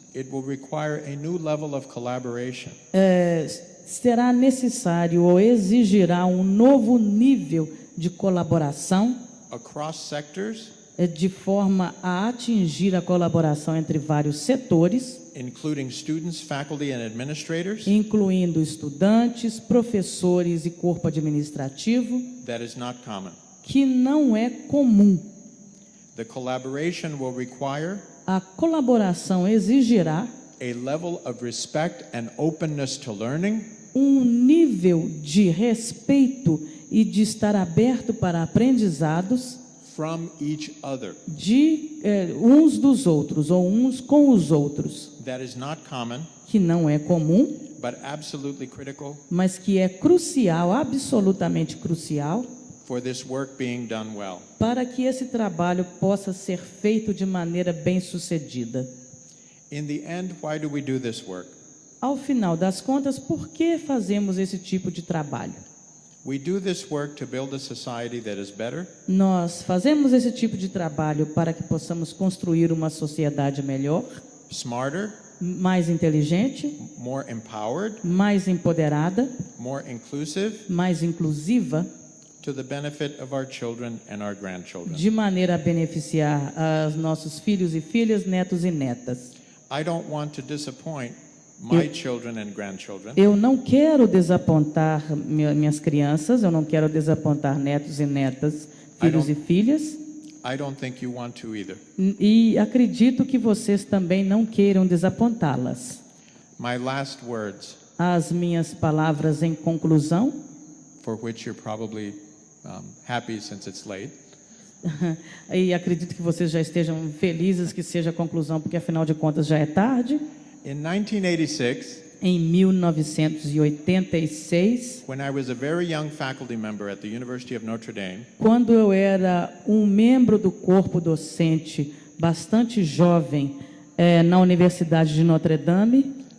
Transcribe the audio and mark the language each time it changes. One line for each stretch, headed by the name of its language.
English: It will require a new level of collaboration
Portuguese: Será necessário ou exigirá um novo nível de colaboração,
English: across sectors,
Portuguese: de forma a atingir a colaboração entre vários setores,
English: including students, faculty, and administrators,
Portuguese: incluindo estudantes, professores e corpo administrativo,
English: that is not common.
Portuguese: que não é comum.
English: The collaboration will require
Portuguese: A colaboração exigirá
English: a level of respect and openness to learning
Portuguese: um nível de respeito e de estar aberto para aprendizados
English: from each other.
Portuguese: de uns dos outros ou uns com os outros,
English: That is not common,
Portuguese: que não é comum,
English: but absolutely critical
Portuguese: mas que é crucial, absolutamente crucial,
English: for this work being done well.
Portuguese: para que esse trabalho possa ser feito de maneira bem-sucedida.
English: In the end, why do we do this work?
Portuguese: Ao final das contas, por que fazemos esse tipo de trabalho?
English: We do this work to build a society that is better,
Portuguese: Nós fazemos esse tipo de trabalho para que possamos construir uma sociedade melhor,
English: smarter,
Portuguese: mais inteligente,
English: more empowered,
Portuguese: mais empoderada,
English: more inclusive,
Portuguese: mais inclusiva,
English: to the benefit of our children and our grandchildren.
Portuguese: de maneira a beneficiar os nossos filhos e filhas, netos e netas.
English: I don't want to disappoint my children and grandchildren.
Portuguese: Eu não quero desapontar minhas crianças, eu não quero desapontar netos e netas, filhos e filhas.
English: I don't think you want to either.
Portuguese: E acredito que vocês também não queiram desapontá-las.
English: My last words,
Portuguese: As minhas palavras em conclusão,
English: for which you're probably happy since it's late.
Portuguese: e acredito que vocês já estejam felizes que seja a conclusão, porque afinal de contas já é tarde.
English: In 1986,
Portuguese: Em 1986,
English: when I was a very young faculty member at the University of Notre Dame,
Portuguese: quando eu era um membro do corpo docente bastante jovem na Universidade de Notre Dame,